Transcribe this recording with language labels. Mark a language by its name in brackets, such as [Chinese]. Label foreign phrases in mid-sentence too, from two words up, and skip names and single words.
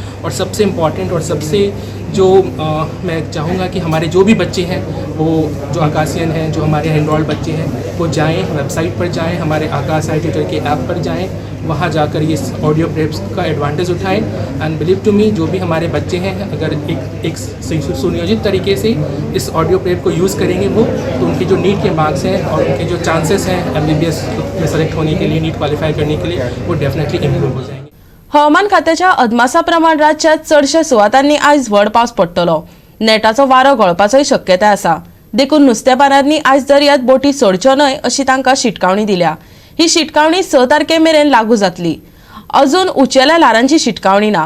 [Hindi] और सबसे इम्पॉर्टेंट और सबसे जो मैं चाहूँगा कि हमारे जो भी बच्चे हैं वो जो आकाशियन हैं, जो हमारे एंड्रॉयड बच्चे हैं वो जाएं, वेबसाइट पर जाएं, हमारे आकाश आई ट्यूटर के ऐप पर जाएं, वहाँ जाकर ये [English] audio preps [Hindi] का एडवांटेज उठाएं. [English] and believe to me [Hindi] जो भी हमारे बच्चे हैं अगर एक सुनियोजित तरीके से इस [English] audio prep [Hindi] को यूज़ करेंगे वो तो उनके जो नीट के मार्क्स हैं और उनके जो चांसेस हैं MBBS में सेलेक्ट होने के लिए, नीट क्वालिफाई करने के लिए वो [English] definitely improve [Hindi] हो जाएंगे. [Konkani] हवामान खात्याच्या अदमासा प्रमाण राज्यात चडशा सुवातांनी आयज व्हड पावस पडटलो. नेटाचो वारो गळपाचोय शक्यताय आसा. देखून नुस्तेमारांनी आयज दर्यांत बोटी सोडच्यो न्हय अशी तांकां शिटकावणी दिल्या. ही शिटकावणी 6 तारखे मेरेन लागू जातली. अजून उंचेल्या ल्हारांची शिटकावणी ना.